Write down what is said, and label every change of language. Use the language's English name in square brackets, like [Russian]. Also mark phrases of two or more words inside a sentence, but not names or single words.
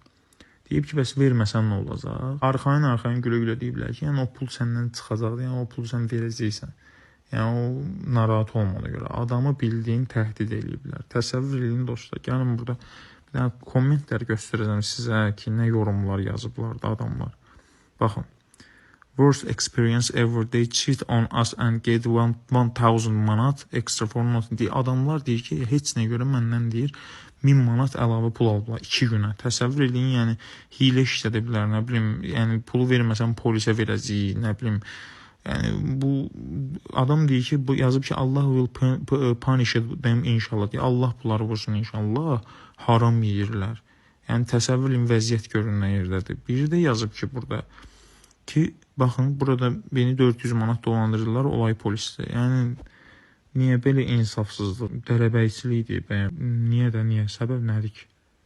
[Azerbaijani] Deyib ki, bəs verməsən nə olacaq? Arxayın gülə-gülə deyiblər ki, yəni o pul səndən çıxacaqdır, yəni o pulu sən verəcəksən. Yəni o narahat olmana görə adamı bildiyin təhdid eləyiblər. Təsəvvür edin dostlar, gəlin burada bir dənə kommentlər göstərəcəm sizə ki, nə yorumlar yazıblar da adamlar. Baxın. [English] Worst experience ever. They cheat on us and get 1000 manat extra for nothing. [Azerbaijani] Adamlar deyir ki, heç nə görə məndən deyir 1000 manat əlavə pul aldılar 2 günə. Təsəvvür edin, yəni hilə işlədiblər, nə bilim, yəni pulu verməsən polisə verəcəyik, nə bilim. Yəni bu adam deyir ki, bu yazıb ki, [English] Allah will punish them [Azerbaijani] inşallah. Deyir, Allah bunları vursun inşallah. Haram yeyirlər. Yəni təsəvvür edin, vəziyyət görün nə yerdədir. Biri də yazıb ki, burada ki, baxın, burada [Turkish] beni 400 manat dolandırırlar, olay [Azerbaijani] polisdə. Yəni, niyə belə insafsızlıq, dərəbəyçilikdir, niyə, səbəb nədir ki?